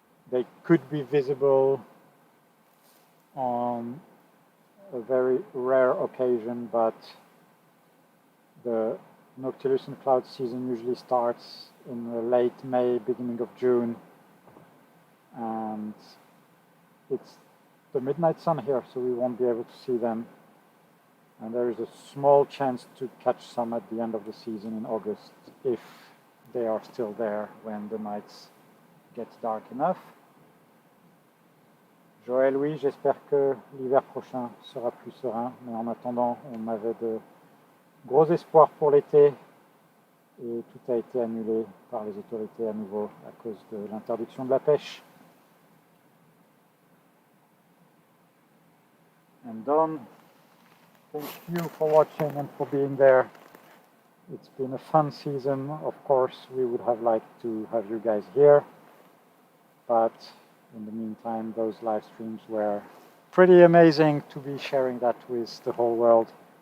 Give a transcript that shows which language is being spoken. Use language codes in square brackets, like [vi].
[en] They could be visible on a very rare occasion, but the noctilucent cloud season usually starts in the late May, beginning of June, and it's the midnight sun here, so we won't be able to see them. And there is a small chance to catch some at the end of the season in August, if they are still there when the nights get dark enough. [fr] Joël, oui, j'espère que l'hiver prochain sera plus serein, mais en attendant, on avait de gros espoirs pour l'été et tout a été annulé par les autorités à nouveau à cause de l'interdiction de la pêche. [en] And Don, thank you for watching and for being there. It's been a fun season. Of course, we would have liked to have you guys here, but in the meantime, those live streams were pretty amazing to be sharing that with the whole world.